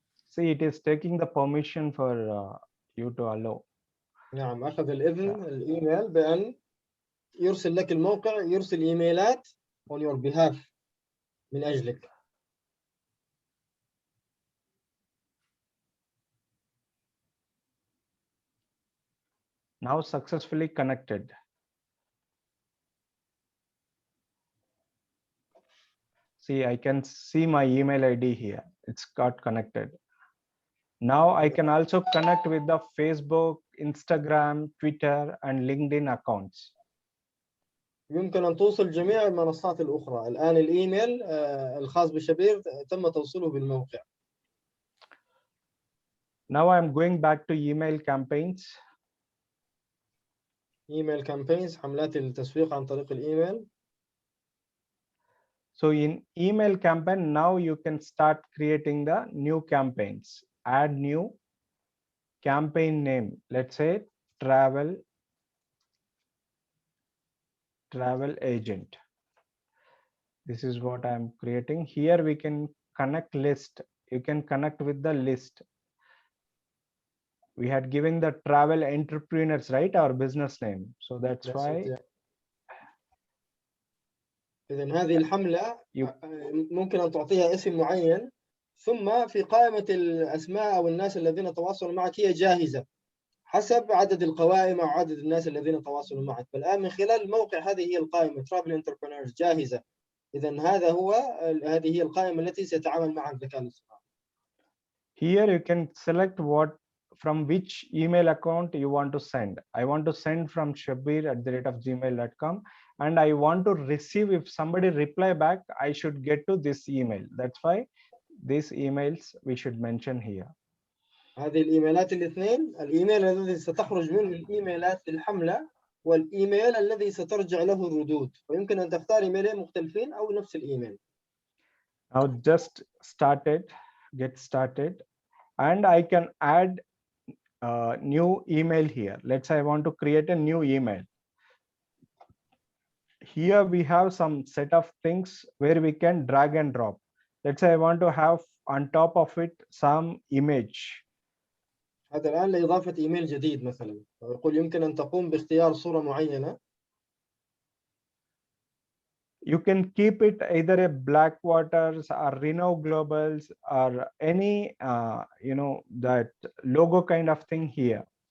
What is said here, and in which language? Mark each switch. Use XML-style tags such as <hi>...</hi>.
<en>See, it is taking the permission for you to allow.</en> <ar>نعم، أخذ الإذن الإيميل بأن يرسل لك الموقع، يرسل إيميلات</ar> <en>on your behalf</en> <ar>من أجلك.</ar> <en>Now successfully connected. See, I can see my email ID here. It's got connected. Now I can also connect with the Facebook, Instagram, Twitter, and LinkedIn accounts.</en> <ar>يمكن أن توصل جميع المنصات الأخرى. الآن الإيميل الخاص بشبير تم توصيله بالموقع.</ar> <en>Now I'm going back to email campaigns.</en> <ar>Email campaigns حملات التسويق عن طريق الإيميل.</ar> <en>So in email campaign, now you can start creating the new campaigns. Add new campaign name. Let's say travel agent. This is what I'm creating. Here we can connect list. You can connect with the list. We had given the travel entrepreneurs, right? Our business name. So that's why.</en> <ar>إذن هذه الحملة ممكن أن تعطيها اسم معين، ثم في قائمة الأسماء أو الناس الذين تواصلوا معك هي جاهزة حسب عدد القوائم أو عدد الناس الذين تواصلوا معك. فالآن من خلال الموقع هذه هي القائمة Travel Entrepreneurs جاهزة. إذن هذه هي القائمة التي سيتعامل معها الذكاء الاصطناعي.</ar> <en>Here you can select from which email account you want to send. I want to send from shabir@gmail.com, and I want to receive, if somebody reply back, I should get to this email. That's why these emails we should mention here.</en> <ar>هذه الإيميلات الاثنين، الإيميل الذي ستخرج منه الإيميلات للحملة والإيميل الذي سترجع له الردود، ويمكن أن تختار إيميلين مختلفين أو نفس الإيميل.</ar> <en>Now just get started, and I can add new email here. Let's say I want to create a new email. Here we have some set of things where we can drag and drop. Let's say I want to have on top of it some image.</en> <ar>هذا الآن لإضافة إيميل جديد مثلا، يقول يمكن أن تقوم باختيار صورة معينة.</ar> <en>You can keep it either a Blackwaters or Reno Globals or any, that logo kind of thing here.</en>